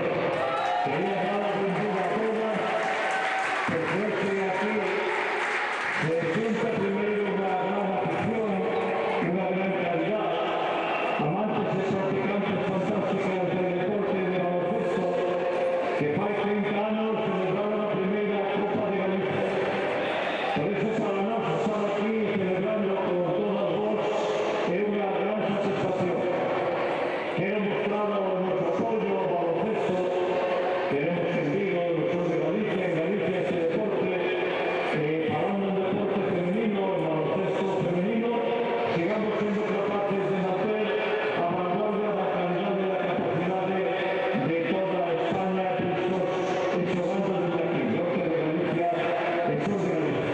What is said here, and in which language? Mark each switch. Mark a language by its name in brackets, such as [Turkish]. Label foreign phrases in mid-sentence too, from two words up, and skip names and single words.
[Spanish] Quería dar la bienvenida a todas, porque aquí se junta primero una gran afición, una gran calidad, amantes y practicantes fantásticos del deporte de baloncesto, [Galician] que fai 30 anos celebraron a primeira Copa de Galicia. Por eso para nós estar aquí celebrando con todas vos é unha gran satisfacción. Quero mostrar o noso apoio ao baloncesto, queremos que en Vigo, no sur de Galicia, en Galicia este deporte, falando en deporte femenino, en baloncesto femenino, sigamos sendo capaces de nacer a vanguardia da calidade e da capacidade de toda España e xogando desde aquí, norte de Galicia e sur de Galicia.